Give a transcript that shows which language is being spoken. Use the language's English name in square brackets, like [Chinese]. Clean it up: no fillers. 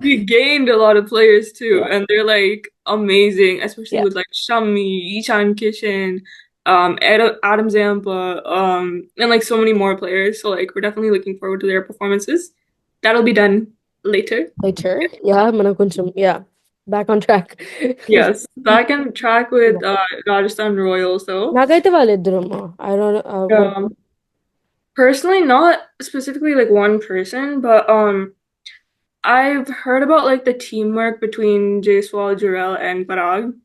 [English] We gained a lot of players too, Yeah, and they're like amazing, especially yeah, with like Shami, Ishan Kishan, Adam Zampa, and like so many more players. So like we're definitely looking forward to their performances. That'll be done later. later. Yeah, [Telugu] మనం కొంచెం [English] Back on track. Yes, back on track with Rajasthan Royals though. [Telugu] నాకైతే వాళ్ళిద్దరమ్మా. [English] I don't what. Um, Personally, not specifically like one person, but I've heard about like the teamwork between Jayswal, Jarrell, and Parag.